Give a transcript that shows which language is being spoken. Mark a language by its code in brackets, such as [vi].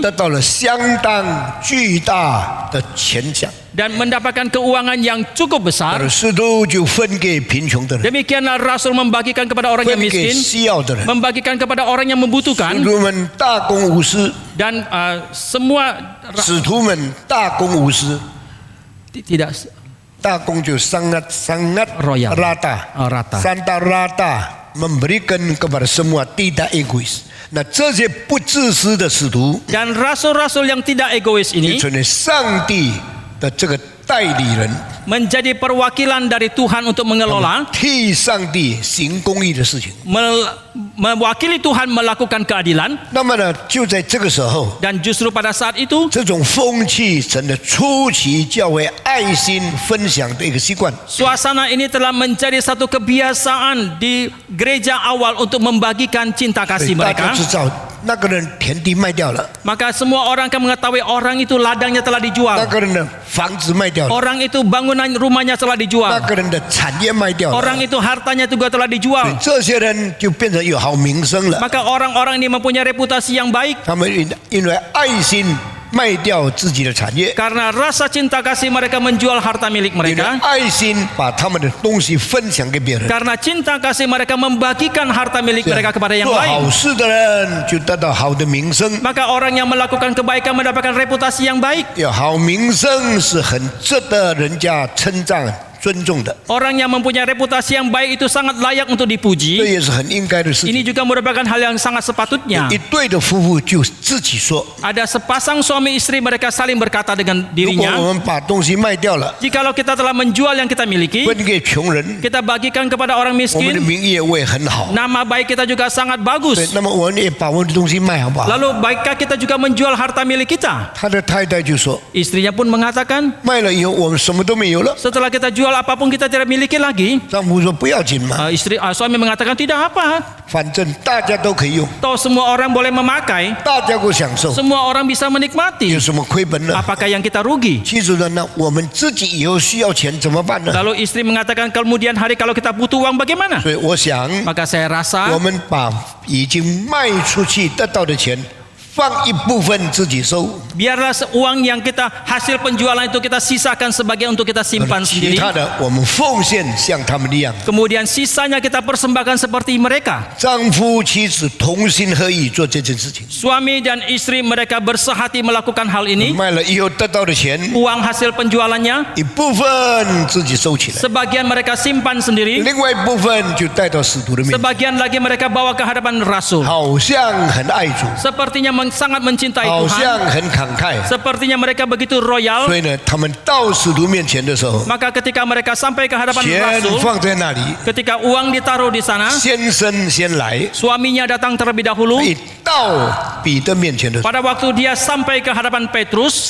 [zh] 得到了相当巨大的钱奖。 [id] dan mendapatkan keuangan yang cukup [zh] 而 [id] besar, [zh] 使徒就分给贫穷的人， [id] demikianlah rasul membagikan kepada orang yang [zh] 分给 [id] miskin, [zh] 需要的人。 [id] membagikan kepada orang yang membutuhkan, [zh] 使徒们大公无私， [id] dan semua [zh] 使徒们大公无私， [id] tidak [zh] 大公就 [id] sangat Royal. rata, Rata. Santa rata memberikan kepada semua tidak egois。 [zh] 那这些不自私的使徒， [id] dan rasul-rasul yang tidak egois [zh] 就 [id] ini [zh] 成为上帝的这个代理人， [id] menjadi perwakilan dari Tuhan untuk mengelola, [zh] 替上帝行公义的事情。 [id] mewakili Tuhan melakukan keadilan. [zh] 那么呢，就在这个时候， [id] Dan justru pada saat itu [zh] 这种风气成了初期教会爱心分享的一个习惯。 [id] suasana ini telah menjadi satu kebiasaan di gereja awal untuk membagikan cinta [zh] 所以 [id] kasih [zh] 大家 [id] mereka. [zh] 知道那个人田地卖掉了， [id] Maka semua orang akan mengetahui orang itu ladangnya telah [zh] 那 [id] dijual. [zh] 个人的房子卖掉了， [id] Orang itu bangunan rumahnya telah [zh] 那 [id] dijual. [zh] 个人的产业卖掉了。 [id] Orang itu hartanya juga telah [zh] 所以 [id] dijual. [zh] 这些人就变成有好名声了。 [id] Maka orang-orang ini mempunyai reputasi yang baik [zh] 他们因为爱心卖掉自己的产业， [id] karena rasa cinta kasih mereka menjual harta milik [zh] 因为 [id] mereka. [zh] 爱心把他们的东西分享给别人。 [id] Karena cinta kasih mereka membagikan harta milik mereka kepada yang [zh] 做 [id] lain. [zh] 好事的人就得到好的名声， [id] Maka orang yang melakukan kebaikan mendapatkan reputasi yang baik. [zh] 有好名声是很值得人家称赞、尊重的， [id] Orang yang mempunyai reputasi yang baik itu sangat layak untuk [zh] 这 [id] dipuji. [zh] 也是很应该的事 [id] Ini [zh] 情。 [id] juga merupakan hal yang sangat sepatutnya. [zh] 一对的夫妇就自己说： [id] Ada sepasang suami istri mereka saling berkata dengan [zh] 如果 [id] dirinya, [zh] 我们把东西卖掉了， [id] jikalau kita telah menjual yang kita miliki, [zh] 分给穷人， [id] kita bagikan kepada orang [zh] 我们的 [id] miskin, [zh] 名业会很好。 [id] nama baik kita juga sangat [zh] 对， [id] bagus. [zh] 那么我们也把我们的东西卖好不好？ [id] Lalu baikkah kita juga menjual harta milik kita? [zh] 他的太太就说： [id] Istrinya pun mengatakan, [zh] 卖了以后我们什么都没有了。 [id] setelah kita jual apapun kita tidak miliki lagi. [zh] 丈夫说：不要紧嘛， [id] Suami mengatakan tidak apa, [zh] 反正大家都可以用， [id] toh semua orang boleh memakai, [zh] 大家都享受， [id] semua orang bisa menikmati. [zh] 有什么亏本呢？ [id] Apakah yang kita rugi? [zh] 其实呢，那我们自己以后需要钱怎么办呢？ [id] Lalu istri mengatakan kemudian hari kalau kita butuh uang bagaimana? [zh] 所以我想， [id] Maka saya rasa [zh] 我们把已经卖出去得到的钱分放一部分自己收， [id] Biarlah uang yang kita hasil penjualan itu kita sisakan sebagian untuk kita simpan [zh] 其 [id] sendiri. [zh] 他的我们奉献像他们一样。 [id] Kemudian sisanya kita persembahkan seperti mereka. [zh] 丈夫妻子同心合意做这件事情， [id] Suami dan istri mereka bersehati melakukan hal ini. [zh] 卖了以后得到的钱， [id] Uang hasil penjualannya [zh] 一部分自己收起来， [id] sebagian mereka simpan sendiri, [zh] 另外一部分就带到使徒的面前， [id] sebagian lagi mereka bawa ke hadapan rasul. [zh] 好像很爱主， [id] Sepertinya sangat mencintai [zh] 好 [id] Tuhan. [zh] 像很慷慨。 [id] Sepertinya mereka begitu royal. [zh] 所以呢，他们到使徒面前的时候， [id] Maka ketika mereka sampai ke hadapan [zh] 钱 [id] rasul, [zh] 放在那里， [id] ketika uang ditaruh di sana, [zh] 先生先来， [id] suaminya datang terlebih dahulu. [zh] 一到彼得面前的时候， [id] Pada waktu dia sampai ke hadapan Petrus,